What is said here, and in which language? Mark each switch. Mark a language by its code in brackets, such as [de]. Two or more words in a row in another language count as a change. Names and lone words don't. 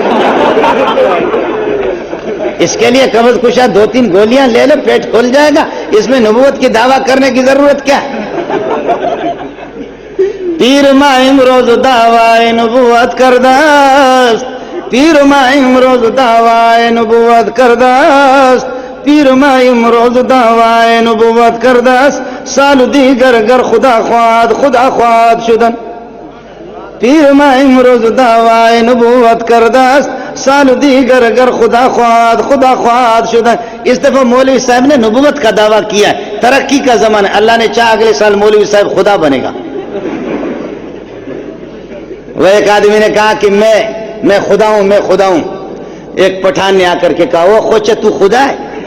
[ur] اس کے لیے قبض کشا 2-3 گولیاں لے لو, پیٹ کھل جائے گا. اس میں نبوت کی دعویٰ کرنے کی ضرورت کیا ہے؟ [fa] پیر ماہم روز دعوی نبوت کرداست, پیر ماہم روز دعوی نبوت کرداست, پیر ماہم روز دعوی نبوت کرداست, سال دیگر گر خدا خواد شدن. پیر ماہم روز دعوی نبوت کرداست, سال دیگر گر خدا خواد شدن. [ur] اس دفعہ مولوی صاحب نے نبوت کا دعویٰ کیا ہے. ترقی کا زمانہ, اللہ نے چاہا اگلے سال مولوی صاحب خدا بنے گا. وہ ایک آدمی نے کہا کہ میں خدا ہوں, میں خدا ہوں. ایک پٹھان نے آ کر کے کہا, وہ خوچے تو خدا ہے؟